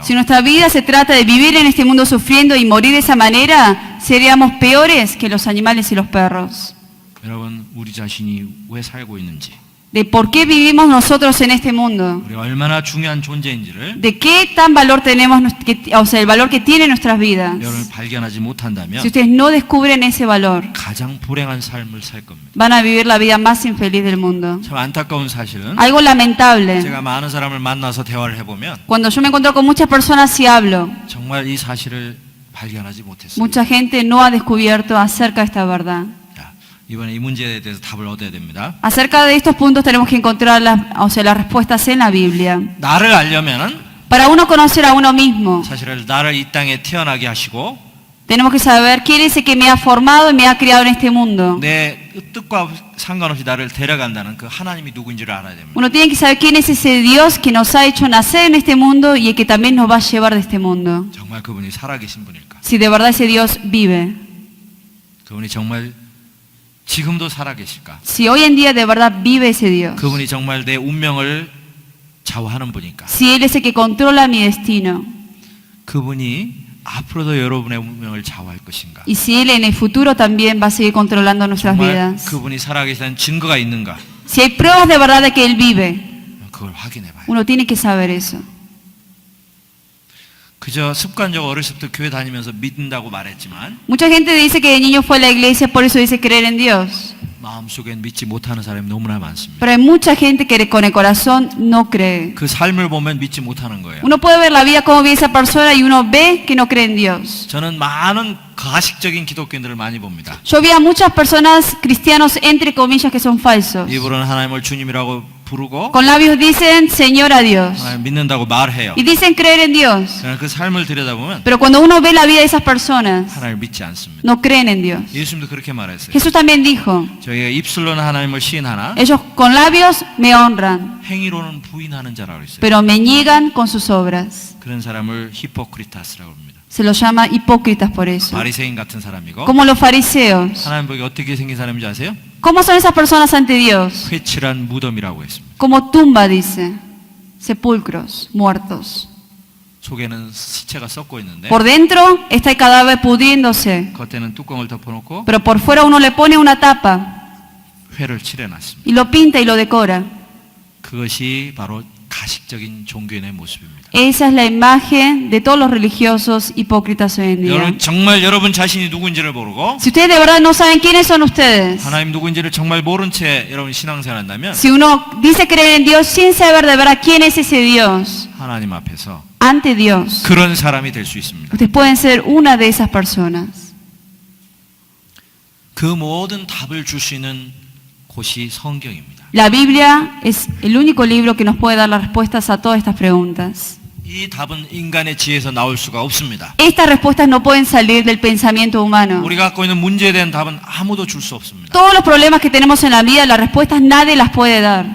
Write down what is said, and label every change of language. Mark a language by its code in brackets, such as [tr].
[es] Si nuestra vida se trata de vivir en este mundo sufriendo y morir de esa manera, seríamos peores que los animales y los perros. [ko] 여러분 우리 자신이 왜 살고 있는지 [es] De por qué vivimos nosotros en este mundo. [ko] 우리가 얼마나 중요한 존재인지를 [es] De qué tan valor tenemos, o sea, el valor que tienen nuestras vidas. [ko] 여러분 발견하지 못한다면 [es] Si ustedes no descubren ese valor, [ko] 가장 불행한 삶을 살 겁니다. [es] van a vivir la vida más infeliz del mundo. [ko] 참 안타까운 사실은 [es] Algo lamentable. [ko] 제가 많은 사람을 만나서 대화를 해보면 [es] Cuando yo me encuentro con muchas personas y hablo, [ko] 정말 이 사실을 발견하지 못했어요. [es] mucha gente no ha descubierto acerca de esta verdad. [ko] 자, 이번에 이 문제에 대해서 답을 얻어야 됩니다. [es] Acerca de estos puntos tenemos que encontrar las respuestas en la Biblia. [ko] 나를 알려면은 [es] Para uno conocer a uno mismo, [ko] 사실은 나를 이 땅에 태어나게 하시고 [es] tenemos que saber quién es el que me ha formado y me ha criado en este mundo. [ko] 내 뜻과 상관없이 나를 데려간다는 그 하나님이 누구인지를 알아야 됩니다. [es] Uno tiene que saber quién es ese Dios que nos ha hecho nacer en este mundo y el que también nos va a llevar de este mundo. [ko] 정말 그분이 살아계신 분일까? [es] Si de verdad ese Dios vive. [ko] 그분이 정말 지금도 살아계실까? [es] Si hoy en día de verdad vive ese Dios. [ko] 그분이 정말 내 운명을 좌우하는 분일까? [es] Si Él es el que controla mi destino. [ko] 그분이 앞으로도 여러분의 운명을 좌우할 것인가? [es] Y si Él en el futuro también va a seguir controlando nuestras [ko] 정말 [es] vidas. [ko] 그분이 살아계시다는 증거가 있는가? [es] Si hay pruebas de verdad de que Él vive, [ko] 그걸 확인해 봐요. [es] uno tiene que saber eso. [ko] 그저 습관적으로 어렸을 때 교회 다니면서 믿는다고 말했지만 [es] Mucha gente dice que de niño fue a la iglesia, por eso dice creer en Dios. [ko] 마음속엔 믿지 못하는 사람이 너무나 많습니다. [es] Pero hay mucha gente que con el corazón no cree. [ko] 그 삶을 보면 믿지 못하는 거예요. [es] Uno puede ver la vida como vive esa persona y uno ve que no cree en Dios. [ko] 저는 많은 가식적인 기독교인들을 많이 봅니다. [es] Yo vi a muchas personas cristianos entre comillas que son falsos. [ko] 입으로는 하나님을 주님이라고 부르고 [es] Con labios dicen Señor a Dios [ko] 하나님 믿는다고 말해요. [es] y dicen creer en Dios. [ko] 그러나 그 삶을 들여다보면 [es] Pero cuando uno ve la vida de esas personas, [ko] 하나님을 믿지 않습니다. [es] no creen en Dios. [ko] 예수님도 그렇게 말했어요. [es] Jesús también dijo, [ko] 저희가 입술로는 하나님을 시인하나 [es] ellos con labios me honran, [ko] 행위로는 부인하는 자라고 했어요. [es] pero me niegan con sus obras. [ko] 그런 사람을 히포크리타스라고 합니다. [es] Se los llama hipócritas por eso. [ko] 바리새인 같은 사람이고 [es] Como los fariseos. [ko] 하나님 보기 어떻게 생긴 사람인지 아세요? [es] ¿Cómo son esas personas ante Dios? [ko] 회칠한 무덤이라고 했습니다. [es] Como tumba, dice. Sepulcros, muertos. [ko] 속에는 시체가 썩고 있는데 [es] Por dentro está el cadáver pudriéndose, [ko] 겉에는 뚜껑을 덮어놓고 [es] pero por fuera uno le pone una tapa [ko] 회를 칠해놨습니다. [es] y lo pinta y lo decora. [ko] 그것이 바로 가식적인 종교인의 모습입니다. [es] Esa es la imagen de todos los religiosos hipócritas hoy en día. [ko] 여러분 정말 여러분 자신이 누군지를 모르고 [es] Si ustedes de verdad no saben quiénes son ustedes, [ko] 하나님 누군지를 정말 모른 채 여러분 신앙생활 한다면 [es] si uno dice creer en Dios sin saber de verdad quién es ese Dios, [ko] 하나님 앞에서 [es] ante Dios, [ko] 그런 사람이 될 수 있습니다. [es] ustedes pueden ser una de esas personas. [ko] 그 모든 답을 줄 수 있는 곳이 성경입니다. [es] La Biblia es el único libro que nos puede dar las respuestas a todas estas preguntas. [ko] 이 답은 인간의 지혜에서 나올 수가 없습니다. [es] Estas respuestas no pueden salir del pensamiento humano. [ko] 우리가 갖고 있는 문제에 대한 답은 아무도 줄 수 없습니다. [es] Todos los problemas que tenemos en la vida, las respuestas nadie las puede dar.